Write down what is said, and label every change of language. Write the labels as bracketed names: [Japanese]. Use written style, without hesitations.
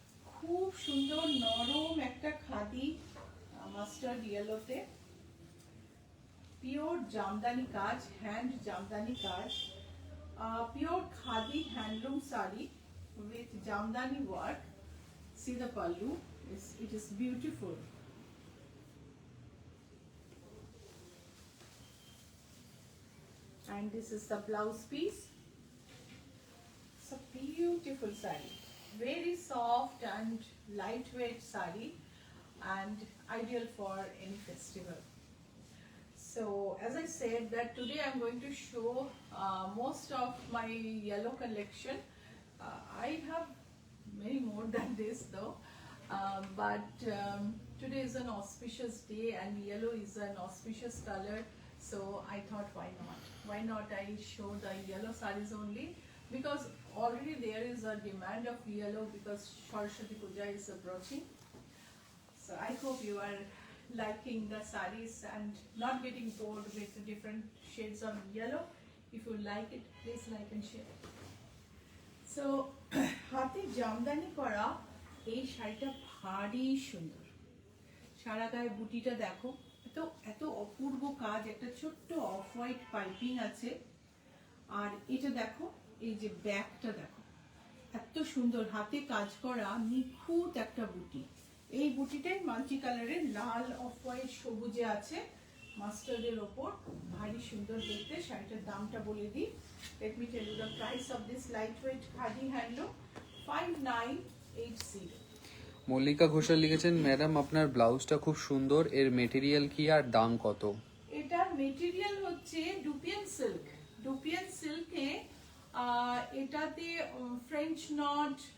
[Bangla] খুব সুন্দর নরম একটা খাদি মাস্টার্ড ইয়েলোতে, পিওর জামদানি কাজ, হ্যান্ড জামদানি কাজ, pure khadi handloom sari with Jamdani work. [English] See the pallu, it is beautiful. And this is the blouse piece. It's a beautiful saree, very soft and lightweight saree, and ideal for any festival. So as I said that today I'm going to show most of my yellow collection. I have many more than this though, but today is an auspicious day and yellow is an auspicious color, so I thought why not I show the yellow sarees only, because already there is a demand of yellow because Saraswati Puja is approaching. So I hope you are liking the sarees and not getting bored with the different shades of yellow. If you like it, please like and share. [Bangla] So হাতে জামদানি করা এই শাড়িটা ভারী সুন্দর, সারা গায়ে বুটিটা দেখো, এত অপূর্ব কাজ, একটা ছোট্ট অফ হোয়াইট পাইপিং আছে, আর এটা দেখো, এই যে ব্যাকটা দেখো, এত সুন্দর হাতে কাজ করা নিখুঁত একটা বুটি। এই বুটিটাই মাল্টি কালারের লাল, অফ হোয়াইট, সবুজে আছে, মাস্টার্ডের ওপর, ভারী সুন্দর দেখতে। শাড়িটার দামটা বলে দিই, [English] let me tell you the price of this lightweight khadi handloom, 5980. [Bangla] Mallika Ghoshal লিখেছেন ম্যাডাম আপনার ব্লাউজটা খুব সুন্দর, এর মেটেরিয়াল কি আর দাম কত? এটার মেটেরিয়াল হচ্ছে ডুপিয়ান সিল্ক। ডুপিয়ান সিল্কে এটাতে ফ্রেঞ্চ নট,